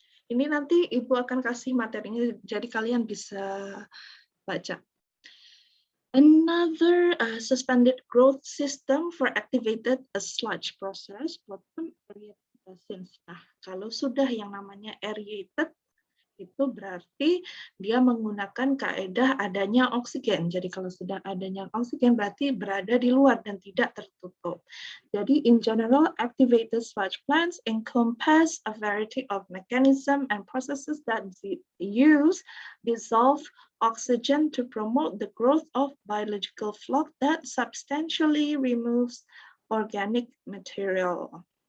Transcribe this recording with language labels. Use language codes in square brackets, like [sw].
[id] Ini nanti Ibu akan kasih materinya, jadi kalian bisa baca. [en] Another suspended growth system for activated sludge process, bottom aerated basins. [id] Nah, kalau sudah yang namanya aerated, itu berarti dia menggunakan kaedah adanya oksigen. Jadi kalau sudah adanya oksigen berarti berada di luar dan tidak tertutup. [en] Jadi in general, activated sludge plants encompass a variety of mechanisms and processes that use dissolved oxygen to promote the growth of biological flux that substantially removes organic material.